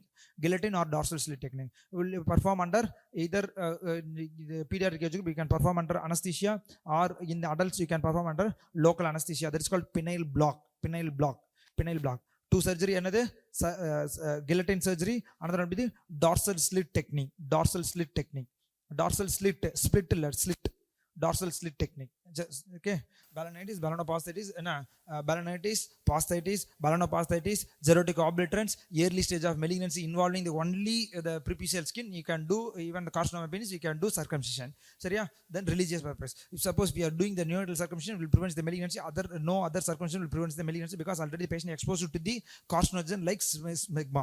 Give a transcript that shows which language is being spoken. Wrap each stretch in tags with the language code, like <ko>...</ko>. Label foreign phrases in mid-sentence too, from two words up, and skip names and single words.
<en>Guillotine or dorsal slit technique. We will perform under either the pediatric age, we can perform under anesthesia, or in the adults you can perform under local anesthesia. That is called penile block. Two surgery, another guillotine surgery, another will be the dorsal slit technique. Dorsal slit, dorsal slit technique. Just, okay. Balanitis, balanoposthitis, posthitis, balanoposthitis, xerotic obliterans, early stage of malignancy involving the only the prepucial skin, you can do even the carcinoma penis, you can do circumcision. So yeah, then religious purpose. If suppose we are doing the neonatal circumcision, will prevent the malignancy. No other circumcision will prevent the malignancy because already the patient exposed to the carcinogen like smegma.</en>